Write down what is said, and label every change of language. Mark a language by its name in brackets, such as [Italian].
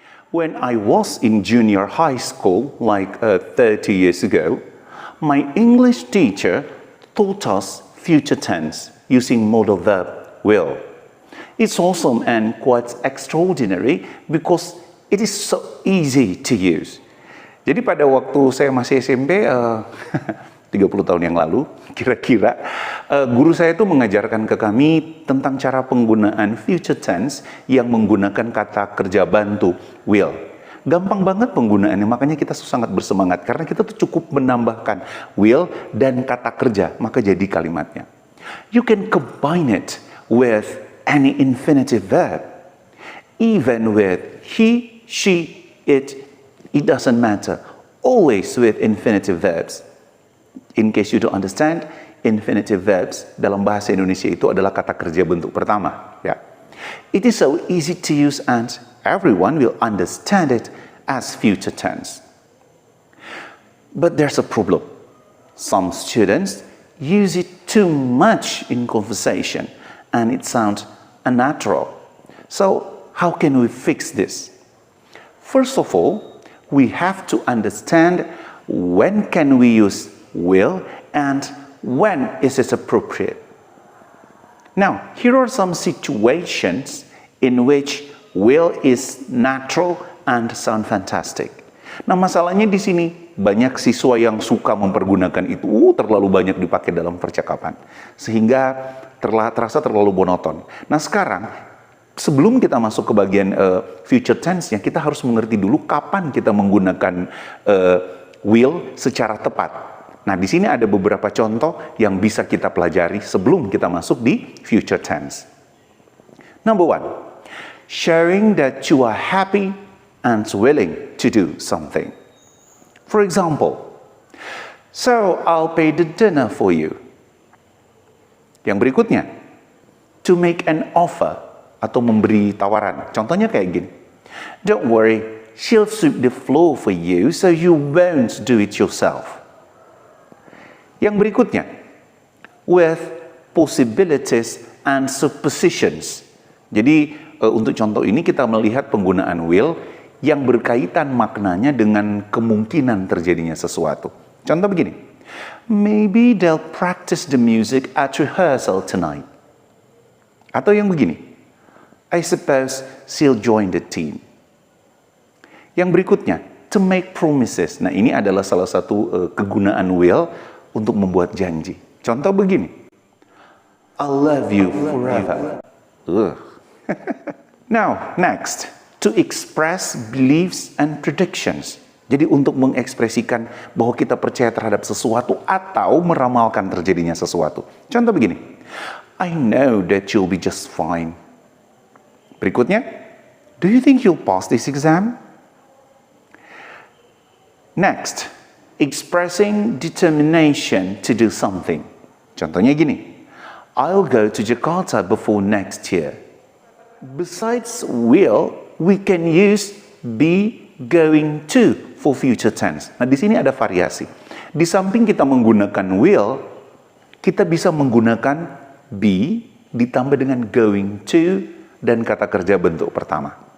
[English] When I was in junior high school, like 30 years ago, my English teacher taught us future tense using modal verb will. It's awesome and quite extraordinary because it is so easy to use. [Indonesian] Jadi pada waktu saya masih SMP, 30 tahun yang lalu, kira-kira, guru saya itu mengajarkan ke kami tentang cara penggunaan future tense yang menggunakan kata kerja bantu, will. Gampang banget penggunaannya, makanya kita sangat bersemangat karena kita tuh cukup menambahkan will dan kata kerja, maka jadi kalimatnya. [English] You can combine it with any infinitive verb, even with he, she, it doesn't matter. Always with infinitive verbs. In case you don't understand, infinitive verbs [Indonesian] dalam bahasa Indonesia itu adalah kata kerja bentuk pertama. Ya. [English] It is so easy to use and everyone will understand it as future tense. But there's a problem. Some students use it too much in conversation and it sounds unnatural. So how can we fix this? First of all, we have to understand when can we use will and when is it appropriate. Now, here are some situations in which will is natural and sound fantastic. [Indonesian] Nah, masalahnya di sini banyak siswa yang suka mempergunakan itu terlalu banyak dipakai dalam percakapan sehingga terasa terlalu monoton. Nah, sekarang sebelum kita masuk ke bagian future tense-nya, kita harus mengerti dulu kapan kita menggunakan will secara tepat. Nah, di sini ada beberapa contoh yang bisa kita pelajari sebelum kita masuk di future tense. [English] Number one, sharing that you are happy and willing to do something. For example, so I'll pay the dinner for you. [Indonesian] Yang berikutnya, [English] to make an offer [Indonesian] atau memberi tawaran. Contohnya kayak gini. [English] Don't worry, she'll sweep the floor for you so you won't do it yourself. [Indonesian] Yang berikutnya, [English] with possibilities and suppositions. [Indonesian] Jadi untuk contoh ini kita melihat penggunaan will yang berkaitan maknanya dengan kemungkinan terjadinya sesuatu. Contoh begini, [English] maybe they'll practice the music at rehearsal tonight. [Indonesian] Atau yang begini, [English] I suppose she'll join the team. [Indonesian] Yang berikutnya, [English] to make promises. [Indonesian] Nah, ini adalah salah satu kegunaan will untuk membuat janji. Contoh begini, [English] I'll love you forever. Now, next, to express beliefs and predictions. [Indonesian] Jadi untuk mengekspresikan bahwa kita percaya terhadap sesuatu atau meramalkan terjadinya sesuatu. [English] Contoh begini, I know that you'll be just fine. [Indonesian] Berikutnya, [English] do you think you'll pass this exam? Next, expressing determination to do something. [Indonesian] Contohnya gini, [English] I'll go to Jakarta before next year. Besides will, we can use be going to for future tense. [Indonesian] Nah, di sini ada variasi. Di samping kita menggunakan will, kita bisa menggunakan be ditambah dengan going to dan kata kerja bentuk pertama.